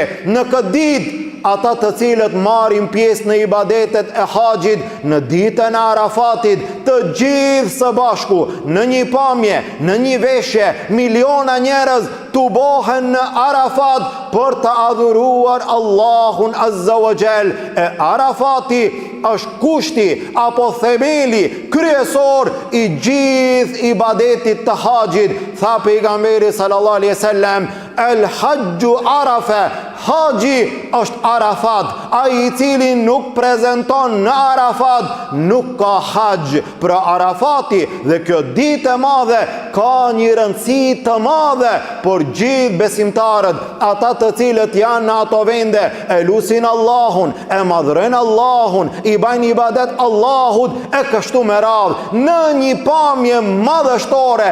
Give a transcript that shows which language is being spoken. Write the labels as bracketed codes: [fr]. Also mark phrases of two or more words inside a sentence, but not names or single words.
[sq] Në këtë ditë, ata të cilët marrin pjesë në ibadetet e haxhit në ditën e Arafatit, të gjithë së bashku, në një pamje, në një veshje, miliona njerëz tubohen në Arafat për të adhuruar Allahun [ar] عز وجل. [sq] E Arafati është kushti apo themeli kryesor i gjithë ibadetit të haxhit. Tha pejgamberi [ar] صلى الله عليه وسلم, الحج عرفة, [sq] haxhi është Arafat. Ai i cili nuk prezanton në Arafat nuk ka haxh. Pra Arafati dhe kjo ditë e madhe ka një rëndësi të madhe për gjithë besimtarët, ata të cilët janë në ato vende, e lusin Allahun, e madhrojnë Allahun, i bajnë ibadet Allahut, e kështu me radhë, në një pamje madhështore.